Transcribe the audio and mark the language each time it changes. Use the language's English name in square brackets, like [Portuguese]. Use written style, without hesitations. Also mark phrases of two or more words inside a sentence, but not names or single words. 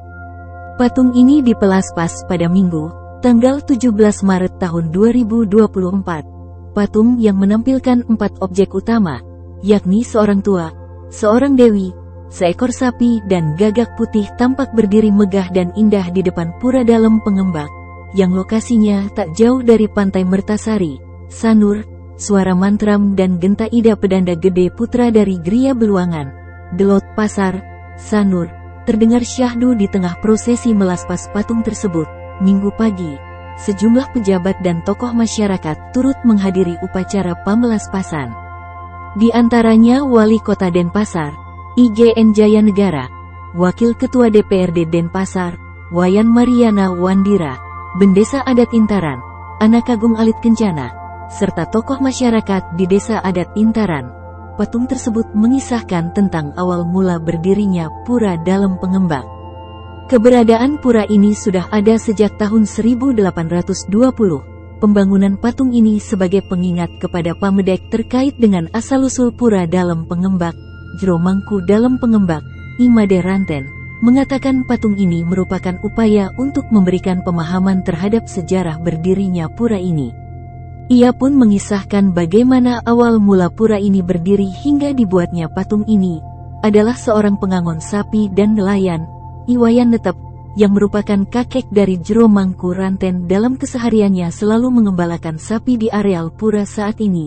[Indonesian] Patung ini dipelaspas pada Minggu, tanggal 17 Maret tahun 2024. Patung yang menampilkan 4 objek utama, yakni seorang tua, seorang dewi, seekor sapi dan gagak putih tampak berdiri megah dan indah di depan Pura Dalem Pangembak, yang lokasinya tak jauh dari Pantai Mertasari, Sanur, Suara Mantram dan Genta Ida Pedanda Gede putra dari Gria Beluangan, Delot Pasar, Sanur, terdengar syahdu di tengah prosesi melaspas patung tersebut. Minggu pagi, sejumlah pejabat dan tokoh masyarakat turut menghadiri upacara pamelaspasan. Di antaranya Wali Kota Denpasar, IGN Jaya Negara, Wakil Ketua DPRD Denpasar, Wayan Mariana Wandira, Bendesa Adat Intaran, Anak Agung Alit Kencana, serta tokoh masyarakat di Desa Adat Intaran. Patung tersebut mengisahkan tentang awal mula berdirinya Pura Dalem Pangembak. Keberadaan pura ini sudah ada sejak tahun 1820. Pembangunan patung ini sebagai pengingat kepada pamedek terkait dengan asal-usul Pura Dalem Pangembak. Jero Mangku Dalem Pangembak, Imade Ranten, mengatakan patung ini merupakan upaya untuk memberikan pemahaman terhadap sejarah berdirinya pura ini. Ia pun mengisahkan bagaimana awal mula pura ini berdiri hingga dibuatnya patung ini adalah seorang pengangon sapi dan nelayan, Iwayan Netep, yang merupakan kakek dari Jero Mangku Ranten dalam kesehariannya selalu mengembalakan sapi di areal pura saat ini.